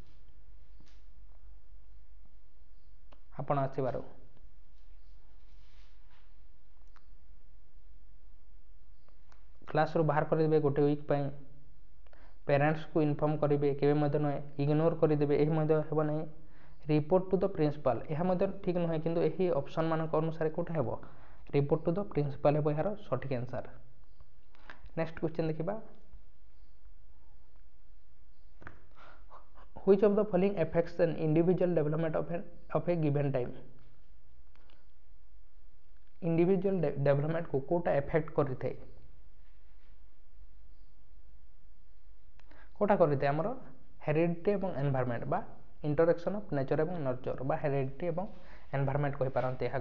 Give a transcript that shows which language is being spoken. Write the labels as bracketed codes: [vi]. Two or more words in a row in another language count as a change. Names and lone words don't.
[or] ଆପଣ ଆସିବାରୁ କ୍ଲାସ୍ରୁ ବାହାର କରିଦେବେ ଗୋଟେ ୱିକ୍ ପାଇଁ। [en] parentsକୁ inform [or] କରିବେ, କେବେ ମଧ୍ୟ ନୁହେଁ। ଇଗ୍ନୋର କରିଦେବେ, ଏହି ମଧ୍ୟ ହେବ ନାହିଁ। [en] report to the principal, [or] ଏହା ମଧ୍ୟ ଠିକ୍ ନୁହେଁ, କିନ୍ତୁ ଏହି ଅପସନ୍ ମାନଙ୍କ ଅନୁସାରେ କେଉଁଟା ହେବ? [en] report to the principal [or] ହେବ ଏହାର ସଠିକ୍ ଆନ୍ସର୍। [en] next question [or] ଦେଖିବା। [en] Which of the following affects an individual development of a given time? individual developmentକୁ [or] କେଉଁଟା ଏଫେକ୍ଟ କରିଥାଏ? କେଉଁଟା କରିଥାଏ? ଆମର ହେରିଡ଼ିଟି ଏବଂ ଏନଭାରମେଣ୍ଟ ବା [en] interaction of nature [or] ଏବଂ ନର୍ଚର ବା ହେରିଡ଼ିଟି ଏବଂ ଏନଭାରମେଣ୍ଟ କହିପାରନ୍ତି ଏହାକୁ।